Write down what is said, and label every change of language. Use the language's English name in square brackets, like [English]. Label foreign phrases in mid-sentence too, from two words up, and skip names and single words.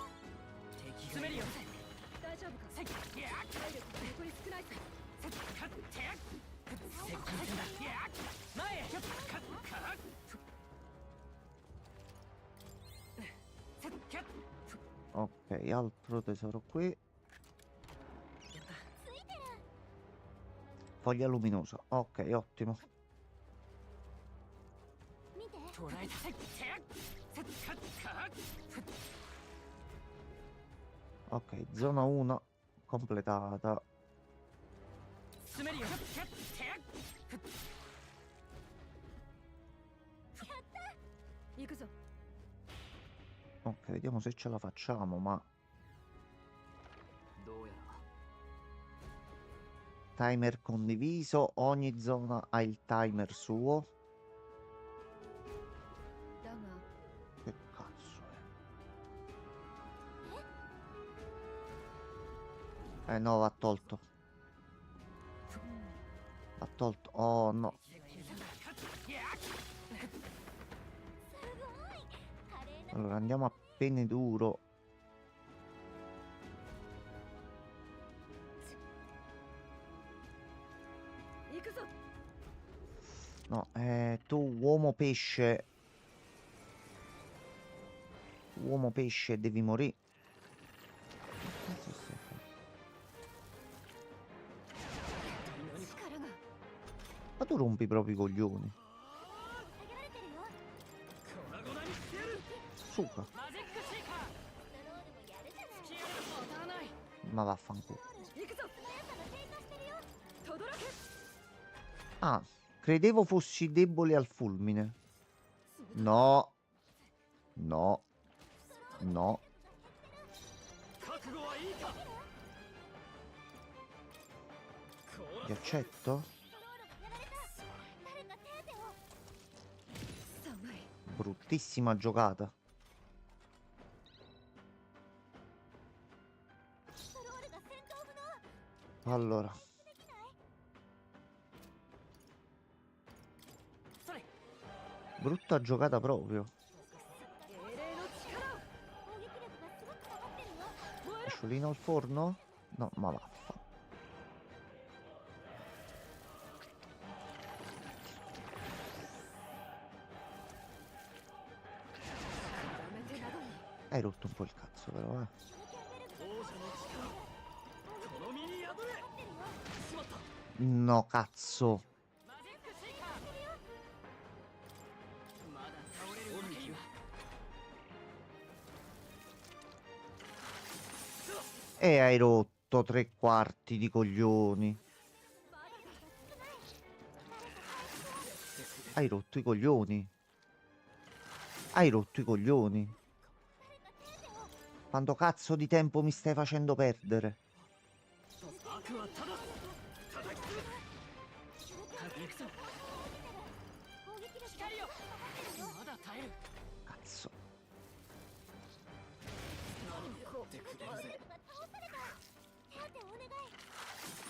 [Japanese] 詰めるよ。大丈夫か。体力が残り少ないさ。接近戦だ。前へ。 [Italian] Ok, altro tesoro qui. Foglia luminosa. Ok, ottimo. [Japanese] 見て。捉えた。 [Italian] Ok, zona 1 completata. [Japanese] 詰めるよ。行くぞ。 [Italian] Ok, vediamo se ce la facciamo, ma [Japanese] どうやら [Italian] timer condiviso, ogni zona ha il timer suo. [Japanese] だが [Italian] Che cazzo è? No, va tolto. Va tolto. Oh no. [Japanese] すごい。華麗な。 [Italian] Allora andiamo a pene duro. No, tu uomo pesce. Uomo pesce, devi morire. Che cazzo stai a fare? Ma tu rompi proprio i coglioni. [Japanese] 下げられてるよ。 [Italian] Suca. [Japanese] マジックシーカー。ストロールもやるじゃない。消えるも当たらない。 [Italian] Ma vaffanculo. [Japanese] 素早さが低下してるよ。 [Italian] Ah, credevo fossi debole al fulmine. No. No. No. [Japanese] 覚悟はいいか。 [Italian] Ti accetto? [Japanese] ストロールもやられた。誰か手当てを。 [Italian] Bruttissima giocata. [Japanese] ストロールが戦闘不能。 [Italian] Allora, [Japanese] できない。それ。 [Italian] brutta giocata proprio. [Japanese] 攻撃力がすごく下がってるよ。 [Italian] Pesciolino al forno? No, ma vaffa. Hai rotto un po' il cazzo però, [Japanese] 王者の力。この身に宿れ。しまった。 [Italian] No, cazzo. [Japanese] マジックシーカー。まだ倒れるわけには。 [Italian] E hai rotto 3/4 di coglioni. Hai rotto i coglioni. Hai rotto i coglioni. Quanto cazzo di tempo mi stai facendo perdere? [Japanese] 悪はただ叩き潰す。行くぞ。攻撃力が光よ。下がってるよ。まだ耐える。 [Italian] Cazzo. [Japanese] 何やってくれるぜ。が倒された。手当てをお願い。